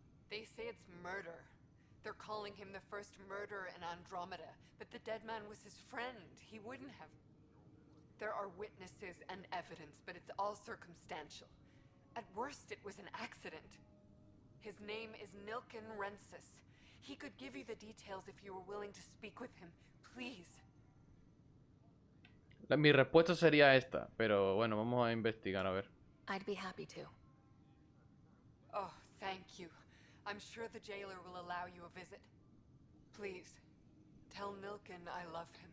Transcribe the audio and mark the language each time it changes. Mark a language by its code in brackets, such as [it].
[en] They say it's murder. They're calling him the first murderer in Andromeda, but the dead man was his friend. He wouldn't have... There are witnesses and evidence, but it's all circumstantial. At worst, it was an accident. His name is Nilken Rensis. He could give you the details if you were willing to speak with him. Please. [es] Mi respuesta sería esta, pero bueno, vamos a investigar, a ver. [en] I'd be happy to. Oh, thank you. I'm sure the jailer will allow you a visit. Please, tell Nilken I love him.